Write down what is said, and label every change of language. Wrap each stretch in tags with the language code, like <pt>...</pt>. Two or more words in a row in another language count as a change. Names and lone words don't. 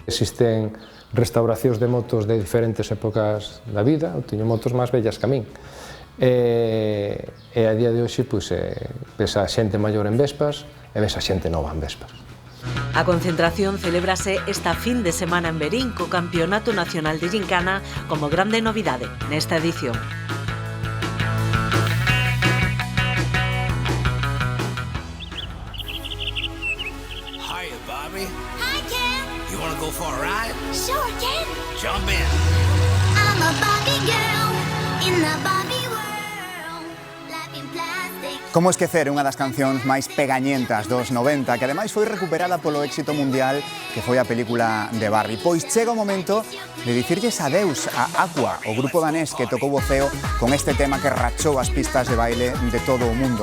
<gl>Existen restauracións de motos de diferentes épocas da vida, eu teño motos máis vellas que a min. E a día de hoxe ves a xente maior en Vespas e ves a xente nova en Vespas. A concentración celébrase esta fin de semana en Verín co Campeonato Nacional de Gincana como grande novidade nesta edición.</gl> <en>Hiya, Bobby. Hi, Ken. You want to go for a ride? Sure, Ken. Jump in. I'm a Barbie girl in the Barbie world. Life in plastic.</en> <gl>Como esquecer unha das cancións máis pegañentas dos 90, que ademais foi recuperada polo éxito mundial que foi a película de Barbie. Pois chega o momento de dicirlles adeus a Aqua, o grupo danés que tocou o ceo con este tema que rachou as pistas de baile de todo o mundo.</gl>